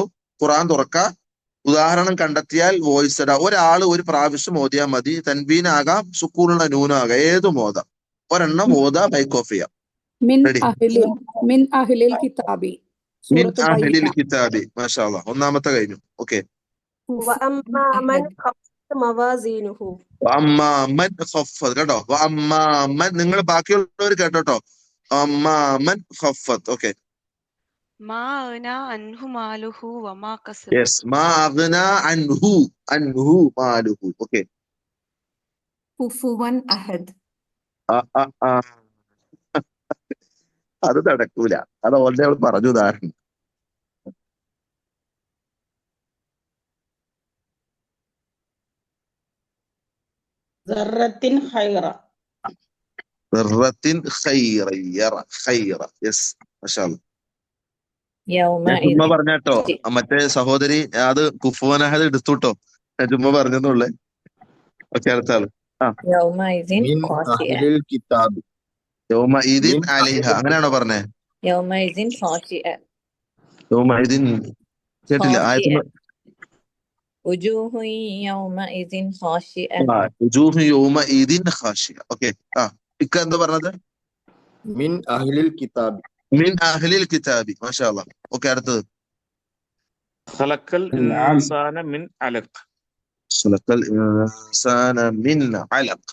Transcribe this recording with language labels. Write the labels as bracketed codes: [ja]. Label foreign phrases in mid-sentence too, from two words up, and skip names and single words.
[ml] ഖുർആൻ തുറക്ക, ഉദാഹരണം കണ്ടെത്തിയാൽ വോയിസ് ഇടാം. ഒരാൾ ഒരു പ്രാവശ്യം ഓതിയാൽ മതി. തൻവീനാകാം, സുക്കൂനുള്ള നൂനാകാം, ഏതും ഓതാം. ഒരെണ്ണം ഓതാ, മൈക്ക് ഓഫ് ചെയ്യാം. [ar] മിൻ [ml] റെഡി? [ar] أهل الكتاب മിൻ [ml] സൂറത്ത് [ar] അഹ്ലിൽ ബയ്യിന. [ml] കിതാബി. [ar] ما شاء الله. [ml] ഒന്നാമത്തെ കഴിഞ്ഞു. ഓക്കെ. [ar] وأما من خفت موازينه أما من خفت കേട്ടോ. [ml] അമ്മാമൻ നിങ്ങൾ ബാക്കിയുള്ളവർ കേട്ടോട്ടോ. [ar] أما من خفت. ഓക്കെ. ما أغنى عنه ماله وما كسب യെസ്. ما أغنى عنه عنه ماله. ഓക്കെ. كفوا أحد. [ml] അത് നടക്കൂല. അത് ഓൾറെഡി അവൾ പറഞ്ഞു ഉദാഹരണം. [ar] ذرة خيرا. ذرة خيرا خيرا. [ml] യെസ്, [ar] ما شاء الله. [ml] ഞാൻ ചുമ്മാ പറഞ്ഞാട്ടോ. മറ്റേ സഹോദരി അത് [ar] كفوا أحد [ml] എടുത്തുട്ടോ. ഞാൻ ചുമ്മാ പറഞ്ഞെന്നുള്ളേ. ഓക്കെ, അടുത്ത ആള്. [ar] من أهل الكتاب. يومئذ عليها, [ml] അങ്ങനെയാണോ പറഞ്ഞേ? യൗമഇദിൻ കേട്ടില്ല. ആയത്തിന് [ar] وجوه يومئذ خاشعة وجوه يومئذ خاشعة. [ml] ഓക്കെ. ഇക്ക എന്താ പറഞ്ഞത്? [ar] من أهل الكتاب. من أهل الكتاب ما شاء الله. [ml] ഓക്കെ, അടുത്തത്. [ar] خلق الإنسان من علق. خلق الإنسان من علق.